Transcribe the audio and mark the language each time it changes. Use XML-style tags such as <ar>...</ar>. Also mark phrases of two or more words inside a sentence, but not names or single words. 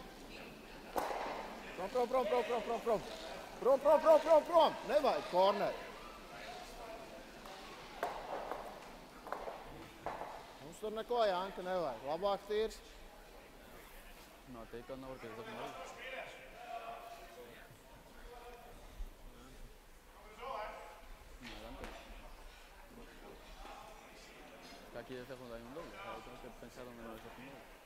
<lv>Prom. Nevajag korner. Mums tur neko, Janka, nevajag. Labāk tīrs.</lv> <es>No, te digo no porque es de Aquí ya se junta un doble, o sea, tengo que pensar dónde no es un doble.</es>